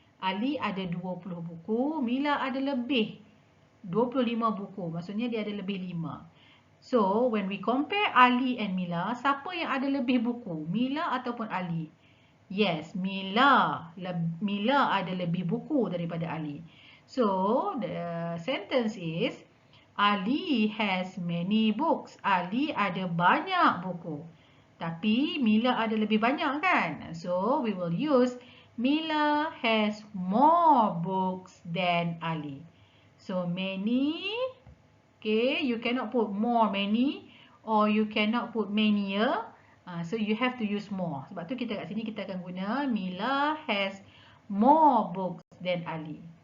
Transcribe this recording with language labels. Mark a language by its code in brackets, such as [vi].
[ms] Ali ada 20 buku, Mila ada lebih 25 buku. Maksudnya dia ada lebih 5. [en] So, when we compare Ali and Mila, [ms] siapa yang ada lebih buku? Mila ataupun Ali? [en] Yes, [ms] Mila. Mila ada lebih buku daripada Ali. [en] So, the sentence is, Ali has many books. [ms] Ali ada banyak buku. Tapi, Mila ada lebih banyak kan? [en] So, we will use, Mila has more books than Ali. So, many. Okay, you cannot put more many or you cannot put manier. So you have to use more. [ms] Sebab tu kita kat sini kita akan guna [en] Mila has more books than Ali.